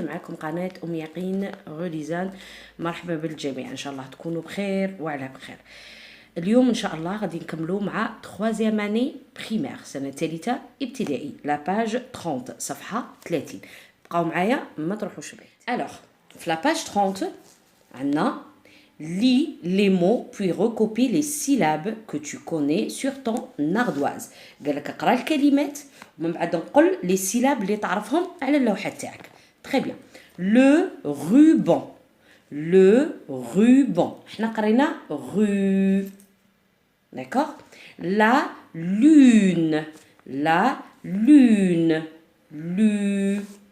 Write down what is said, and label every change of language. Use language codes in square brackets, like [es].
[ar] معكم قناة أم يقين غوليزان. مرحبا بالجميع، إن شاء الله تكونوا بخير وعلى بخير. اليوم إن شاء الله غادي نكملوا مع [fr] 3e année primaire، [ar] سنة ثالثة ابتدائي، لا باج 30، صفحة 30. بقاو معايا ما تروحوش بعيد. ألوغ في لا باج 30 عندنا [fr] lis les mots puis recopie les syllabes que tu connais sur ton ardoise. [ar] قال لك اقرا الكلمات ومن بعد نقول [fr] les syllabes [ar] اللي تعرفهم على اللوحة تاعك. [fr] Très bien. Le ruban. Le ruban. [ar] احنا قرينا rue. [fr] D'accord. La lune. La lune. Lu.